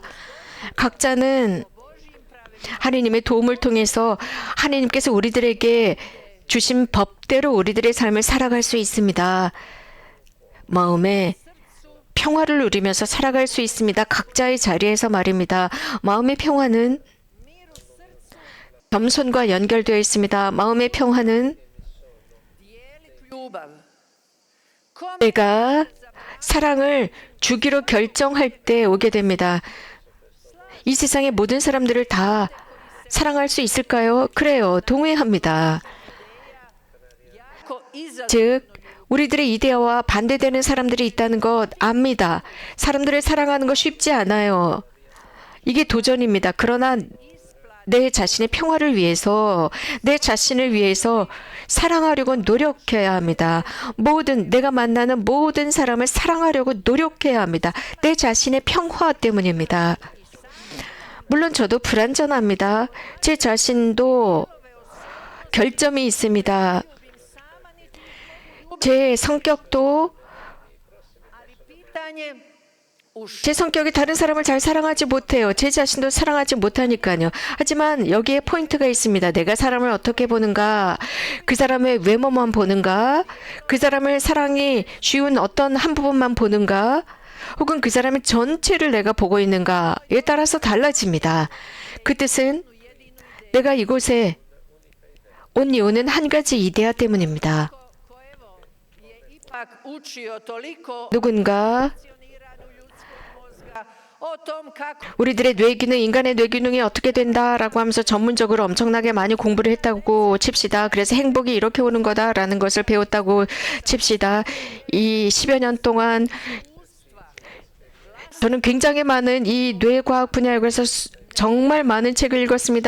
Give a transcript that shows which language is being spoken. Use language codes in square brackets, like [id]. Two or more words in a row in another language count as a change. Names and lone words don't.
[ko] 각자는 하나님의 도움을 통해서 하나님께서 우리들에게 주신 법대로 우리들의 삶을 살아갈 수 있습니다. 마음에 평화를 누리면서 살아갈 수 있습니다. 각자의 자리에서 말입니다. 마음의 평화는 겸손과 연결되어 있습니다. 마음의 평화는 [hr] ljubav. Kome [ko] 내가 사랑을 주기로 결정할 때 오게 됩니다. 이 세상의 모든 사람들을 다 사랑할 수 있을까요? 그래요. 동의합니다. [hr] jako iza [ko] 즉, 우리들의 이데아와 반대되는 사람들이 있다는 것 압니다. 사람들을 사랑하는 거 쉽지 않아요. 이게 도전입니다. 그러나 내 자신의 평화를 위해서, 내 자신을 위해서 사랑하려고 노력해야 합니다. 내가 만나는 모든 사람을 사랑하려고 노력해야 합니다. 내 자신의 평화 때문입니다. 물론 저도 불완전합니다. 제 자신도 결점이 있습니다. 제 성격도 [hr] pitanje u [ko] 제 성격이 다른 사람을 잘 사랑하지 못해요. 제 자신도 사랑하지 못하니까요. 하지만 여기에 포인트가 있습니다. 내가 사람을 어떻게 보는가? 그 사람의 외모만 보는가? 그 사람을 사랑이 쉬운 어떤 한 부분만 보는가? 혹은 그 사람의 전체를 내가 보고 있는가에 따라서 달라집니다. 그 뜻은 내가 이곳에 온 이유는 한 가지 이데아 때문입니다. [hr] ko evo je ipak učio toliko [ko] 누군가 [hr] funkcioniranju ljudskog mozga, o tom kako [ko] 우리들의 뇌기능, 인간의 뇌기능이 어떻게 된다라고 하면서 전문적으로 엄청나게 많이 공부를 했다고 칩시다. 그래서 행복이 이렇게 오는 거다라는 것을 배웠다고 칩시다. 이 10여 년 동안 저는 굉장히 많은 이 뇌과학 분야에 관해서 정말 많은 책을 읽었습니다.